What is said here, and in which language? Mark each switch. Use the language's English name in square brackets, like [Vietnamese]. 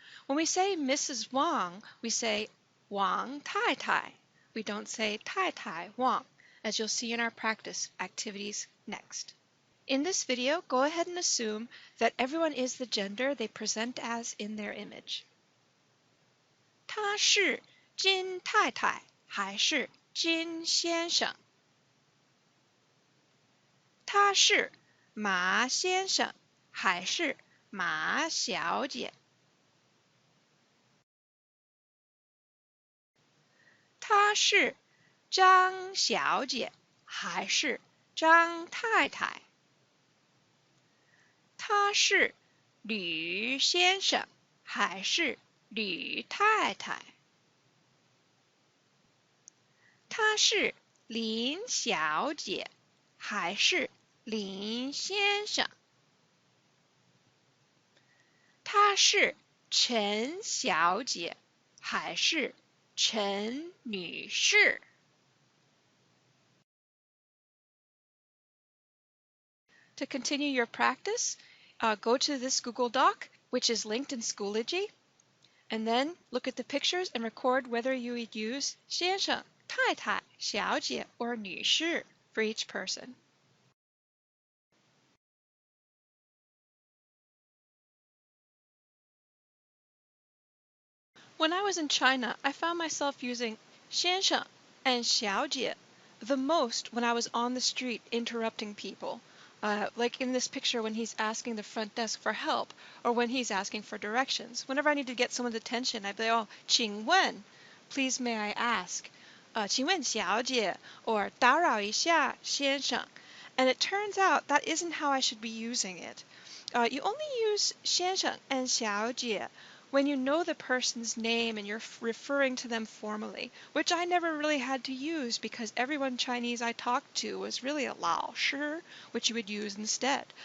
[English] When we say Mrs. Wang, we say Wang 太太. We don't say 太太 Wang, as you'll see in our practice activities next. In this video, go ahead and assume that everyone is the gender they present as in their image. [Chinese] 他是金太太还是金先生？他是马先生还是马小姐？他是张小姐还是张太太？他是吕先生还是吕太太？他是林小姐还是林先生？他是陈小姐还是陈女士？ [English] To continue your practice, go to this Google Doc, which is linked in Schoology, and then look at the pictures and record whether you would use 先生、太太、小姐 or 女士 for each person. When I was in China, I found myself using 先生 and 小姐 the most when I was on the street interrupting people. Like in this picture when he's asking the front desk for help, or when he's asking for directions. Whenever I need to get someone's attention, I'd be like, 请问, please may I ask? [Chinese] 请问小姐, or 打扰一下先生. [English] And it turns out that isn't how I should be using it. You only use 先生 and 小姐when you know the person's name and you're referring to them formally, which I never really had to use because everyone Chinese I talked to was really a 老师, which you would use instead.